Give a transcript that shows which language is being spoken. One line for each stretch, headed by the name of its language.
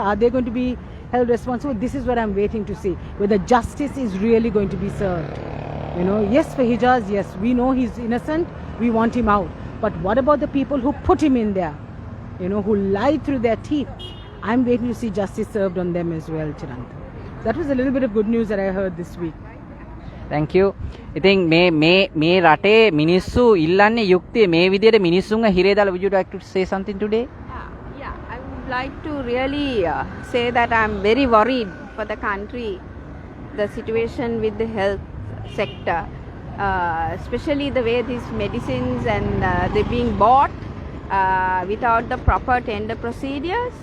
English: Are they going to be held responsible? This is what I'm waiting to see. Whether justice is really going to be served. You know, yes for Hijaz, yes, we know he's innocent, we want him out. But what about the people who put him in there? You know, who lied through their teeth? I'm waiting to see justice served on them as well, Chiranta. That was a little bit of good news that I heard this week. Thank you.
Sinhala: ඉතින් මේ රටේ මිනිස්සු ඉල්ලන්නේ යුක්තිය මේ විදියට මිනිස්සුන්ව හිරේ දාලා
English: would you like to say something today? Yeah, I would like to really say that I'm very worried for the country, the situation with the health sector, especially the way these medicines and they're being bought without the proper tender procedures.